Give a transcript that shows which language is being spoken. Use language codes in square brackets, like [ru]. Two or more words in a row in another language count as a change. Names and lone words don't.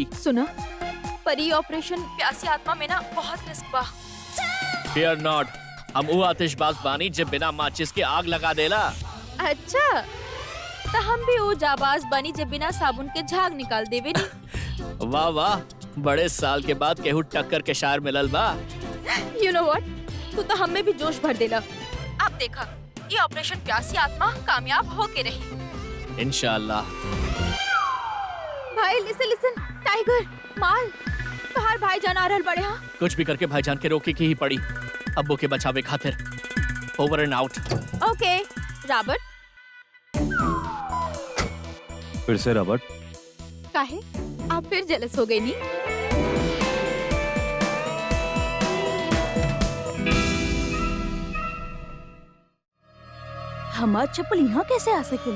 [bho] सुना, पर ये ऑपरेशन प्यासी आत्मा में ना बहुत रिस्क बा। [en] Fear not, [bho] हम वो आतिशबाज बानी जब बिना माचिस के आग लगा देला। अच्छा, तो हम भी वो जाबाज बनी जब बिना साबुन के झाग निकाल देवे नी। वाह वाह, बड़े साल के बाद केहू टक्कर के शायर मिलल बा। [en] You know what? [bho] तू तो हमें भी जोश भर देला। अब देखा, ये ऑपरेशन प्यासी आत्मा कामयाब हो के रही। इंशाल्लाह। भाई लिसन, टाइगर, माल, बाहर भाई जान आ रहल बड़े। हाँ, कुछ भी करके भाईजान के रोके की ही पड़ी, अब्बू के बचावे खातिर। [en] over and out. [bho] ओके रॉबर्ट। फिर से रॉबर्ट, काहे आप फिर जेलस हो गई नी? हमार चप्पल यहाँ कैसे आ सकेली?